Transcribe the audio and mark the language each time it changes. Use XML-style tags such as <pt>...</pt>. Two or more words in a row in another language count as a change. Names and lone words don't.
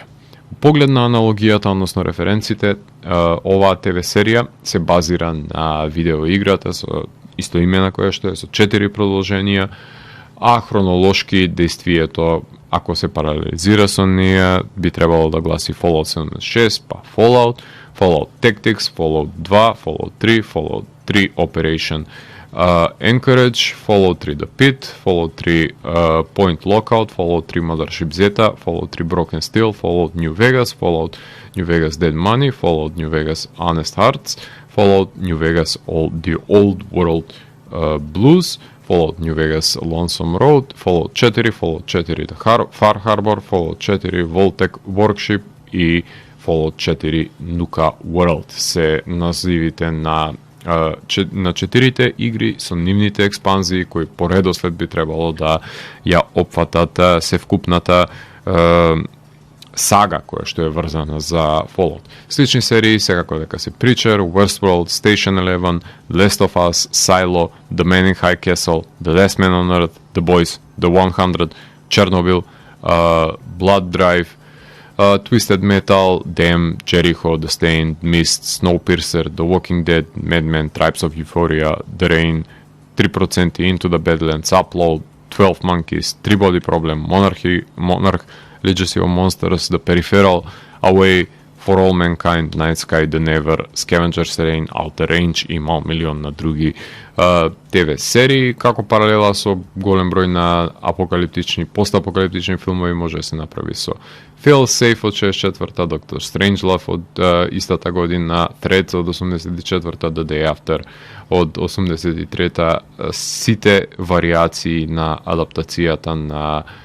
<mk>Поглед на аналогијата, односно референците, оваа ТВ серија се базира на видеоиграта со исто име на која што е со 4 продолженија, а хронолошки действието, ако се паралелизира со неја, би требало да гласи Fallout 76, па Fallout Tactics, Fallout 2, Fallout 3, Fallout 3 Operation Anchorage, Fallout 3 The Pit, Fallout 3 Point Lookout, Fallout 3 Mothership Zeta, Fallout 3 Broken Steel, Fallout New Vegas, Fallout New Vegas Dead Money, Fallout New Vegas Honest Hearts, Fallout New Vegas The Old World Blues, Fallout New Vegas Lonesome Road, Fallout 4, Fallout 4 The Far Harbor, Fallout 4 Voltec Workship и Fallout 4 Nuka World. Се називите на четирите игри со нивните експанзии кои по редослед би требало да ја опфатат севкупната сага која што е врзана за Fallout. Слични серии секако дека се Preacher, Westworld, Station 11, Last of Us, Silo, The Man in High Castle, The Last Man on Earth, The Boys, The 100, Chernobyl, Blood Drive, Twisted Metal, Damn, Jericho, The Stained, Mist, Snowpiercer, The Walking Dead, Mad Men, Tribes of Euphoria, The Rain, 3% Into the Badlands, Upload, 12 Monkeys, Three Body Problem, Monarch, Legacy of Monsters, The Peripheral, Away, For All Mankind, Night Sky, The Never, Scavenger's Reign, Outer Range и мал милион на други ТВ серии. Како паралела со голем број на апокалиптични, постапокалиптични филмови може да се направи со Failsafe од 64-та, Doctor Strangelove од истата година, Threads од 84-та, The Day After од 83-та, сите вариации на адаптацијата на</mk>